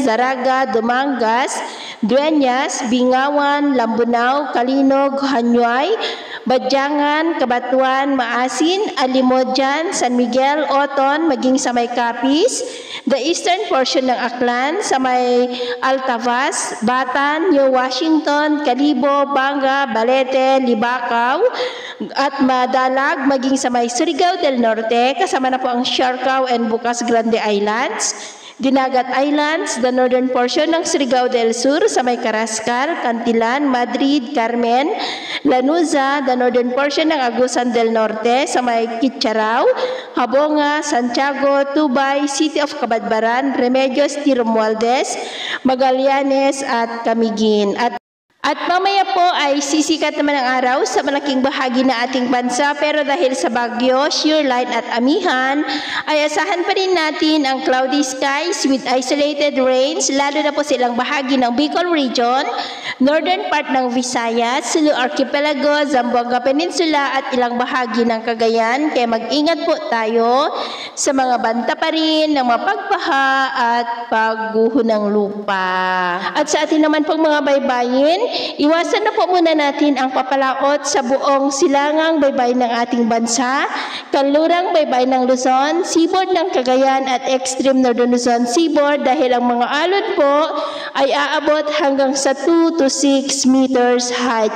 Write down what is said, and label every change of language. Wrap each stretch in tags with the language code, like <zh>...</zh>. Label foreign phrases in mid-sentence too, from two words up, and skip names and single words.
<tl>Zaraga, Dumangas, Dueñas, Bingawan, Lambunao, Kalinog, Hanyuay, Badyangan, Kabatuan, Maasin, Alimodjan, San Miguel, Oton, maging sa may Capiz,</tl> <en>the eastern portion</en> <tl>ng Aklan, sa may Altavas, Batan, New Washington, Calibo, Banga, Balete, Libacao, at Madalag, maging sa may Surigao del Norte, kasama na po ang Siargao and Bukas Grande Islands, Dinagat Islands,</tl> <en>the northern portion</en> <tl>ng Surigao del Sur, sa may Carrascal, Cantilan, Madrid, Carmen, Lanuza,</tl> <en>the northern portion</en> <tl>ng Agusan del Norte, sa may Kitcharao, Habonga, Santiago, Tubay, City of Cabadbaran, Remedios, Tiromualdez, Magallanes at Camiguin. At mamaya po ay sisikat naman ang araw sa malaking bahagi na ating bansa, pero dahil sa bagyo,</tl> <en>shear line</en> <tl>at amihan, ay asahan pa rin natin ang</tl> <en>cloudy skies with isolated rains,</en> <tl>lalo na po sa ilang bahagi ng Bicol region,</tl> <en>northern part</en> <tl>ng Visayas, Sulu Archipelago, Zamboanga Peninsula at ilang bahagi ng Cagayan. Kaya mag-ingat po tayo sa mga banta pa rin ng mapagbaha at pagguho ng lupa. At sa atin naman pong mga baybayin, iwasan na po muna natin ang papalaot sa buong silangang baybayin ng ating bansa, kanlurang baybayin ng Luzon, seaboard ng Cagayan at</tl> <en>extreme northern</en> <tl>Luzon seaboard dahil ang mga alon po ay aabot hanggang sa</tl> <en>2 to 6 meters height.</en>